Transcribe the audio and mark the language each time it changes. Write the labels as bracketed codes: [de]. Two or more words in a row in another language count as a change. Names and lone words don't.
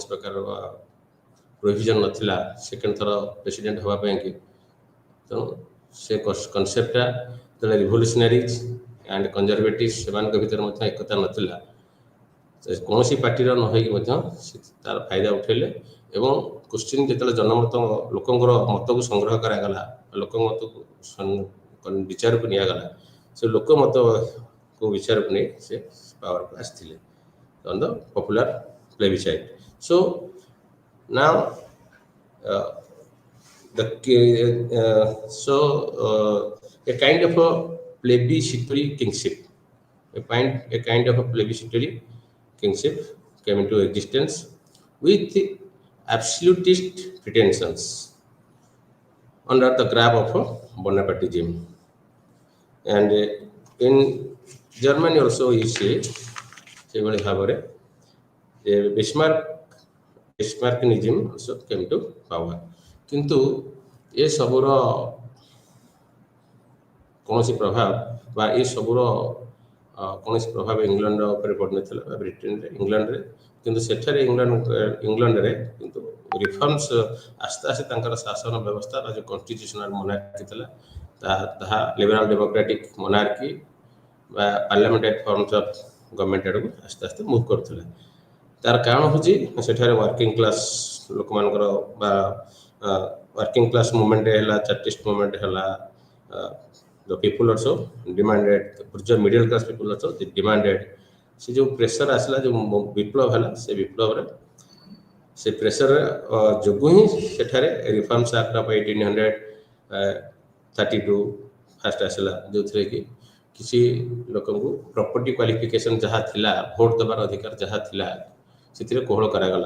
[or] ପ୍ରକାର ପ୍ରୋଭିଜନ୍ ନଥିଲା ସେକେଣ୍ଡ ଥର ପ୍ରେସିଡେଣ୍ଟ ହେବା ପାଇଁକି ତେଣୁ ସେ କନସେପ୍ଟଟା ଯେତେବେଳେ [en] revolutionaries and conservative [or] ସେମାନଙ୍କ ଭିତରେ ମଧ୍ୟ ଏକତା ନଥିଲା କୌଣସି ପାର୍ଟିର ନ ହୋଇକି ମଧ୍ୟ ତାର ଫାଇଦା ଉଠାଇଲେ ଏବଂ କୋଶ୍ଚିନ୍ ଯେତେବେଳେ ଜନମତ ଲୋକଙ୍କର ମତକୁ ସଂଗ୍ରହ କରାଗଲା ଲୋକଙ୍କ ମତକୁ ବିଚାରକୁ ନିଆଗଲା ସେ ଲୋକ ମତକୁ ବିଚାରକୁ ନେଇ ସେ ପାୱାରକୁ ଆସିଥିଲେ [en] on the popular plebiscite. so now a kind of plebiscitary kingship. A kind of a plebiscitary kingship came into existence with absolutist pretensions under the grab of Bonapartism. And in Germany also you see [or] ସେଭଳି ଭାବରେ [en] Bismarckism also came to power. [or] କିନ୍ତୁ ଏ ସବୁର କୌଣସି ପ୍ରଭାବ ବା ଏ ସବୁର କୌଣସି ପ୍ରଭାବ ଇଂଲଣ୍ଡ ଉପରେ ପଡ଼ିନଥିଲା ବା ବ୍ରିଟେନରେ ଇଂଲଣ୍ଡରେ, କିନ୍ତୁ ସେଠାରେ ଇଂଲଣ୍ଡରେ କିନ୍ତୁ ରିଫର୍ମସ ଆସ୍ତେ ଆସ୍ତେ ତାଙ୍କର ଶାସନ ବ୍ୟବସ୍ଥା ବା ଯେଉଁ [en] constitutional monarchy [or] ଥିଲା ତାହା [en] liberal democratic monarchy [or] ବା [en] parliamentary forms of government [or] ଆଡ଼କୁ ଆସ୍ତେ ଆସ୍ତେ ମୁଭ୍ କରୁଥିଲା। ତାର କାରଣ ହେଉଛି ସେଠାରେ [en] working class [or] ଲୋକମାନଙ୍କର ବା [en] working class movement [or] ହେଲା, [en] chartist movement [or] ହେଲା, [en] the people also demanded, the middle class people also they demanded। [or] ସେ ଯେଉଁ ପ୍ରେସର ଆସିଲା, ଯେଉଁ ବିପ୍ଳବ ହେଲା, ସେ ବିପ୍ଳବରେ ସେ ପ୍ରେସର ଯୋଗୁଁ ହିଁ ସେଠାରେ [en] reforms act of 1832 first [or] ଆସିଲା, ଯେଉଁଥିରେ କି କିଛି ଲୋକଙ୍କୁ [en] property qualification [or] ଯାହା ଥିଲା, ଭୋଟ ଦେବାର ଅଧିକାର ଯାହା ଥିଲା, ସେଥିରେ କୋହଳ କରାଗଲା।